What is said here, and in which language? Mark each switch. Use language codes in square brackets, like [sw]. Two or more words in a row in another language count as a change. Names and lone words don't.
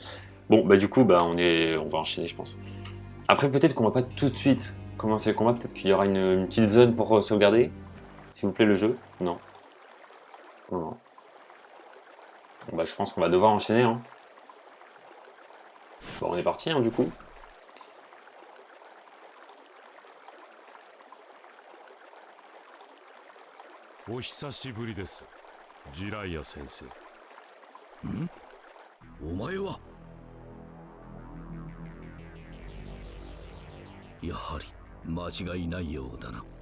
[fr] Bon, bah du coup, bah on va enchaîner, je pense. Après, peut-être qu'on va pas tout de suite commencer le combat. Peut-être qu'il y aura une petite zone pour sauvegarder. S'il vous plaît, le jeu. Non. Non. Bon, bah je pense qu'on va devoir enchaîner. Hein. Bon, on est parti, hein, du coup. [ja] お久しぶりです、Jiraiya先生. ん？お前は？やはり間違いないようだな。